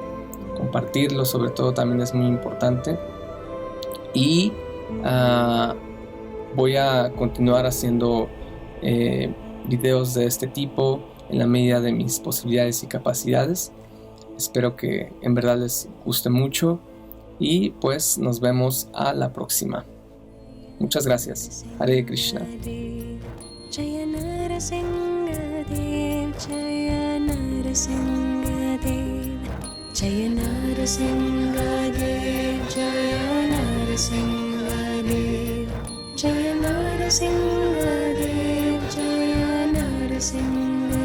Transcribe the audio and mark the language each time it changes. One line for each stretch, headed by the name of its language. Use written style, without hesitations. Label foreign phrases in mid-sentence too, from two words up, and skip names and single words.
Spanish: Compartirlo sobre todo también es muy importante, y voy a continuar haciendo videos de este tipo en la medida de mis posibilidades y capacidades. Espero que en verdad les guste mucho, y pues nos vemos a la próxima. Muchas gracias.
Sanskrit: Hare Krishna. Jaya Narasimhadev, Jaya Narasimhadev, Jaya Narasimhadev, Jaya Narasimhadev, Jaya Narasimhadev, Jaya Narasimhadev.